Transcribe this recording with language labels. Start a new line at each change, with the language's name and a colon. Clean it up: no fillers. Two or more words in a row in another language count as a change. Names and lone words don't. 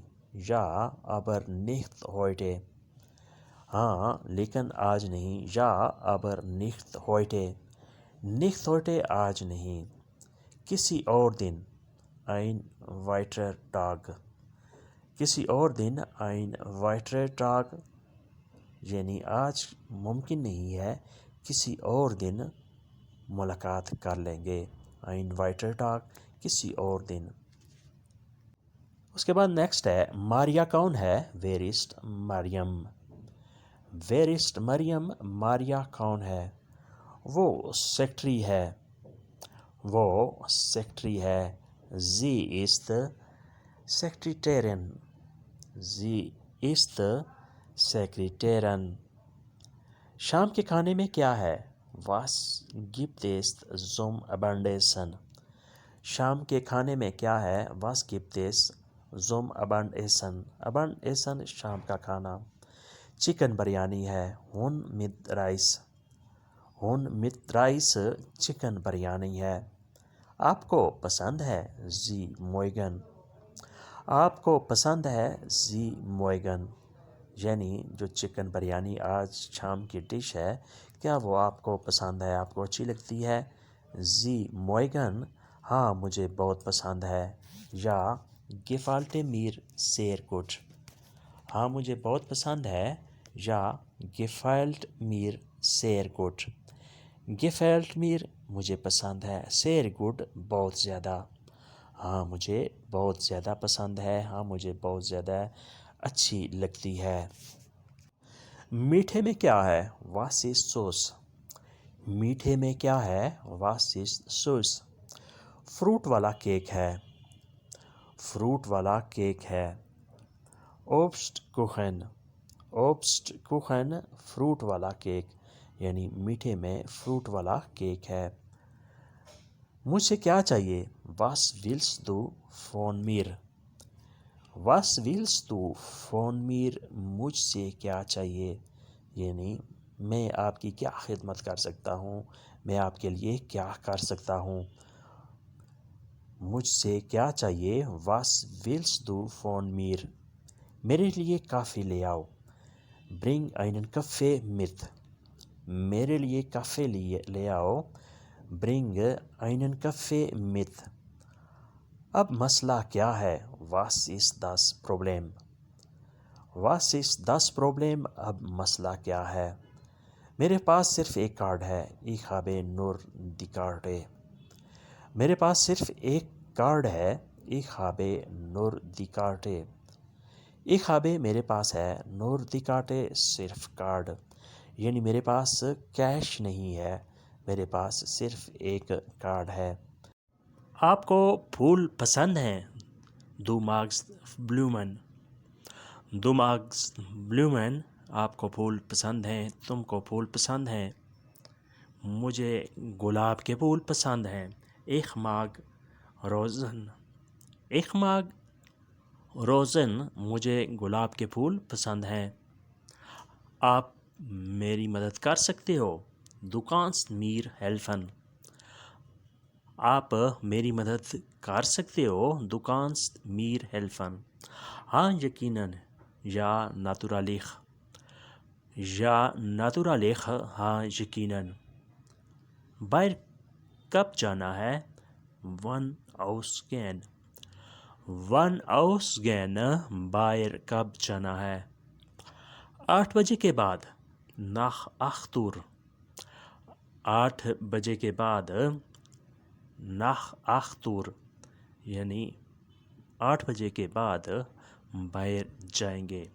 German: ja aber nicht heute۔
Urdu: ہاں لیکن آج نہیں۔
German: ja aber nicht heute۔ nicht heute
Urdu: آج نہیں۔ کسی اور دن
German: ein weiterer Tag۔
Urdu: کسی اور دن
German: ein weiterer Tag
Urdu: یعنی آج ممکن نہیں ہے، کسی اور دن ملاقات کر لیں گے۔
German: ein weiterer Tag
Urdu: کسی اور دن۔ اس کے بعد نیکسٹ ہے، ماریا کون ہے؟
German: where ist مریم۔ where ist مریم،
Urdu: ماریا کون ہے؟ وہ سیکٹری ہے۔ وہ سیکٹری ہے۔
German: sie ist Sekretärin۔ sie ist Sekretärin۔
Urdu: شام کے کھانے میں کیا ہے؟
German: was gibt es zum Abendessen۔
Urdu: شام کے کھانے میں کیا ہے؟
German: was gibt es zum Abendessen.
Urdu: Abendessen شام کا کھانا. چکن بریانی ہے.
German: Huhn mit Reis. Huhn mit Reis
Urdu: چکن بریانی ہے. آپ کو پسند ہے؟
German: Sie mögen.
Urdu: آپ کو پسند ہے؟
German: Sie mögen.
Urdu: یعنی جو چکن بریانی آج شام کی ڈش ہے، کیا وہ آپ کو پسند ہے، آپ کو اچھی لگتی ہے؟
German: Sie mögen.
Urdu: ہاں مجھے بہت پسند ہے.
German: یا gefällt mir sehr gut.
Urdu: ہاں مجھے بہت پسند ہے. یا
German: gefällt mir sehr gut. gefällt mir
Urdu: مجھے پسند ہے.
German: sehr gut
Urdu: بہت زیادہ. ہاں مجھے بہت زیادہ پسند ہے. ہاں مجھے بہت زیادہ اچھی لگتی ہے. میٹھے میں کیا ہے؟
German: Was ist Sauce.
Urdu: میٹھے میں کیا ہے؟
German: Was ist Sauce.
Urdu: فروٹ والا کیک ہے. فروٹ والا کیک ہے. Obstkuchen. Obstkuchen فروٹ والا کیک. یعنی میٹھے میں فروٹ والا کیک ہے. مجھ سے کیا چاہیے؟
German: Was willst du von mir. Was willst du von mir.
Urdu: مجھ سے کیا چاہیے؟ یعنی میں آپ کی کیا خدمت کر سکتا ہوں، میں آپ کے لیے کیا کر سکتا ہوں. مجھ سے کیا چاہیے؟
German: Was willst du von mir.
Urdu: میرے لیے کافی لے آؤ.
German: Bring einen Kaffee mit.
Urdu: میرے لیے کافی لے آؤ.
German: Bring einen Kaffee mit.
Urdu: اب مسئلہ کیا ہے؟
German: Was ist das Problem. Was ist das Problem.
Urdu: اب مسئلہ کیا ہے؟ میرے پاس صرف ایک کارڈ ہے.
German: Ich habe nur die Karte.
Urdu: میرے پاس صرف ایک کارڈ ہے.
German: Ich habe nur die Karte. Ich habe
Urdu: میرے پاس ہے.
German: nur die Karte
Urdu: صرف کارڈ. یعنی میرے پاس کیش نہیں ہے، میرے پاس صرف ایک کارڈ ہے. آپ کو پھول پسند ہیں؟
German: Du magst Blumen. Du magst Blumen.
Urdu: آپ کو پھول پسند ہیں، تم کو پھول پسند ہیں. مجھے گلاب کے پھول پسند ہیں.
German: Ich mag Rosen. Ich mag Rosen.
Urdu: مجھے گلاب کے پھول پسند ہیں. آپ میری مدد کر سکتے ہو.
German: Du kannst mir helfen.
Urdu: آپ میری مدد کر سکتے ہو.
German: Du kannst mir helfen.
Urdu: ہاں یقیناً.
German: یا natürlich. یا natürlich.
Urdu: ہاں یقیناً. باہر کب جانا ہے؟
German: Wann ausgehen. Wann ausgehen.
Urdu: باہر کب جانا ہے؟ 8 بجے کے بعد.
German: Nach 8 Uhr.
Urdu: 8 بجے کے بعد.
German: Nach 8 Uhr.
Urdu: یعنی 8 بجے کے بعد باہر جائیں گے.